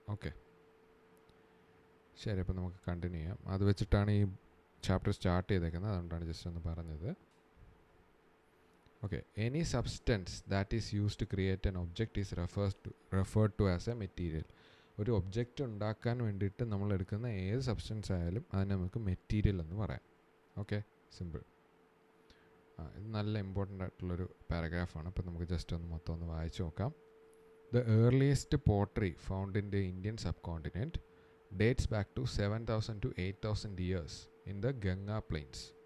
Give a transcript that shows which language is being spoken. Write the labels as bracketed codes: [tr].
[ml] Okay, ശരി, അപ്പോൾ നമുക്ക് കണ്ടിന്യൂ ചെയ്യാം. അത് വെച്ചിട്ടാണ് ഈ ചാപ്റ്റർ സ്റ്റാർട്ട് ചെയ്തേക്കുന്നത്, അതുകൊണ്ടാണ് ജസ്റ്റ് ഒന്ന് പറഞ്ഞത്. [en] Okay, any substance that is used to create an object is referred to as a material. [ml] ഒരു ഒബ്ജക്റ്റ് ഉണ്ടാക്കാൻ വേണ്ടിയിട്ട് നമ്മൾ എടുക്കുന്ന ഏത് സബ്സ്റ്റൻസ് ആയാലും അതിനെ നമുക്ക് മെറ്റീരിയൽ എന്ന് പറയാം. Okay, simple. ഇത് നല്ല ഇമ്പോർട്ടൻ്റ് ആയിട്ടുള്ളൊരു പാരഗ്രാഫാണ്. അപ്പോൾ നമുക്ക് ജസ്റ്റ് ഒന്ന് മൊത്തം ഒന്ന് വായിച്ചു നോക്കാം. [en] The earliest pottery found in the Indian subcontinent dates back to 7,000 to 8,000 years in the Ganga plains.